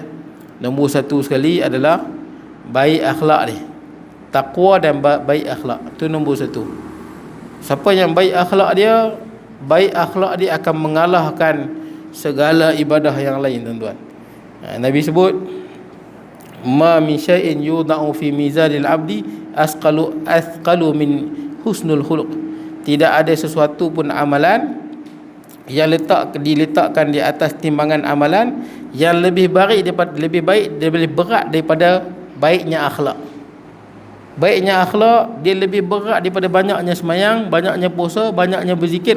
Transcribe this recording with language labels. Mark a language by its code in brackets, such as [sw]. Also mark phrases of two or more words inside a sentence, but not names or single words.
[ms] Nombor satu sekali adalah baik akhlak dia. Taqwa dan baik akhlak. Itu nombor satu. Siapa yang baik akhlak dia akan mengalahkan segala ibadah yang lain tuan-tuan. Nabi sebut, [ar] ما من شيء يوضع في ميزان العبد أثقل من حسن الخلق. [ms] Tidak ada sesuatu pun amalan yang diletakkan di atas timbangan amalan yang lebih baik lebih berat daripada baiknya akhlak. Baiknya akhlak dia lebih berat daripada banyaknya semayang, banyaknya puasa, banyaknya berzikir.